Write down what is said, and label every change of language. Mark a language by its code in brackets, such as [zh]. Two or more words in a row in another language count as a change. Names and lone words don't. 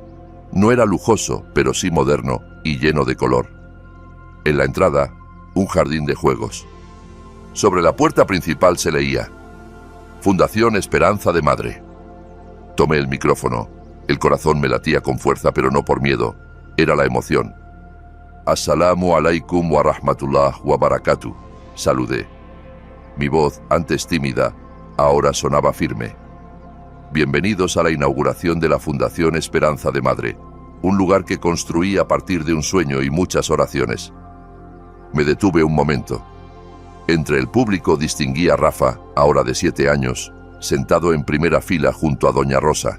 [es] No era lujoso, pero sí moderno y lleno de color. En la entrada, un jardín de juegos. Sobre la puerta principal se leía: Fundación Esperanza de Madre. Tomé el micrófono. El corazón me latía con fuerza, pero no por miedo. Era la emoción. [ar] السلام عليكم ورحمة الله وبركاته. [es] Saludé. Mi voz, antes tímida, ahora sonaba firme. Bienvenidos a la inauguración de la Fundación Esperanza de Madre, un lugar que construí a partir de un sueño y muchas oraciones. Me detuve un momento. Entre el público distinguí a Rafa, ahora de 7 años, sentado en primera fila junto a Doña Rosa.